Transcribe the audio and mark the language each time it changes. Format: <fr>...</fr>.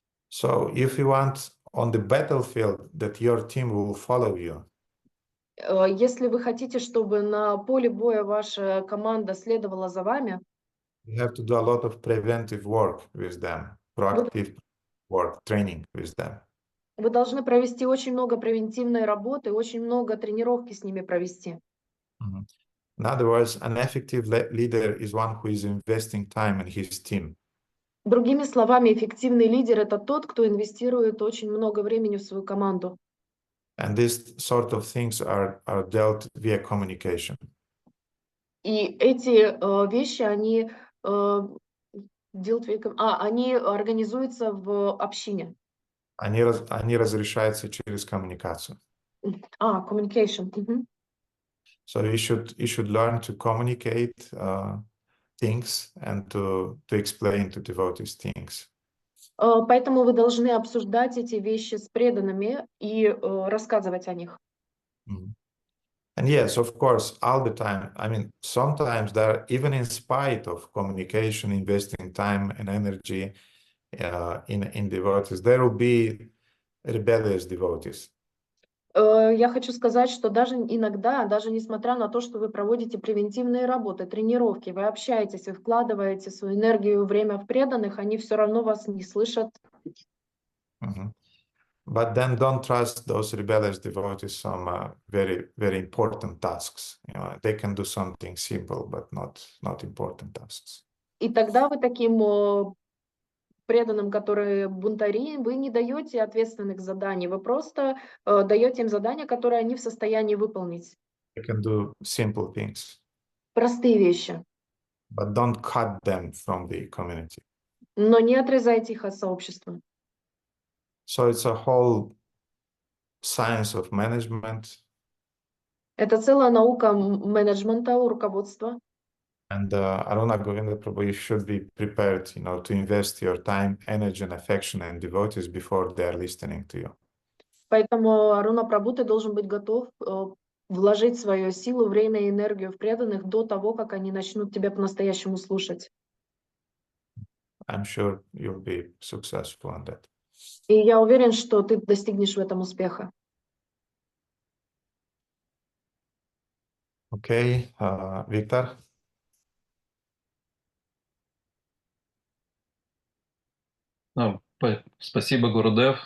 <en>So if you want on the battlefield that your team will follow you,</en> <ru>Если вы хотите, чтобы на поле боя ваша команда следовала за вами,</ru> <en>you have to do a lot of preventive work with them, proactive work, training with them.</en> <ru>вы должны провести очень много превентивной работы, очень много тренировки с ними провести.</ru> <en>In other words, an effective leader is one who is investing time in his team.</en> <ru>Другими словами, эффективный лидер – это тот, кто инвестирует очень много времени в свою команду.</ru> <en>And these sort of things are dealt via communication.</en> <ru>И эти вещи, они организуются в общине. Они разрешаются через коммуникацию.</ru> <en>Communication. So you should learn to communicate things and to explain to devotees things.</en> <ru>Поэтому вы должны обсуждать эти вещи с преданными и рассказывать о них.</ru> <en>And yes, of course, all the time. I mean, sometimes there, even in spite of communication, investing time and energy in devotees, there will be rebellious devotees.</en> <ru>Я хочу сказать, что даже иногда, даже несмотря на то, что вы проводите превентивные работы, тренировки, вы общаетесь, вы вкладываете свою энергию и время в преданных, они все равно вас не слышат.</ru> <en>But then don't trust those rebellious devotees some very, very important tasks. You know, they can do something simple, but not important tasks.</en> <ru>И тогда вы таким преданным, которые бунтари, вы не даете ответственных заданий, вы просто даете им задания, которые они в состоянии выполнить.</ru> <en>They can do simple things.</en> <ru>Простые вещи.</ru> <en>But don't cut them from the community.</en> <ru>Но не отрезайте их от сообщества.</ru> <en>So it's a whole science of management.</en> <ru>Это целая наука менеджмента, руководства.</ru> <en>And Aruna Govinda Prabhu, you should be prepared, to invest your time, energy, and affection and devotees before they are listening to you.</en> <ru>Поэтому, Аруна Прабhu, ты должен быть готов вложить свою силу, время и энергию в преданных до того, как они начнут тебя по-настоящему слушать.</ru> <en>I'm sure you'll be successful in that.</en> <ru>И я уверен, что ты достигнешь в этом успеха.</ru> <en>Okay, Victor?</en> <ru>Спасибо, Гурудев.</ru>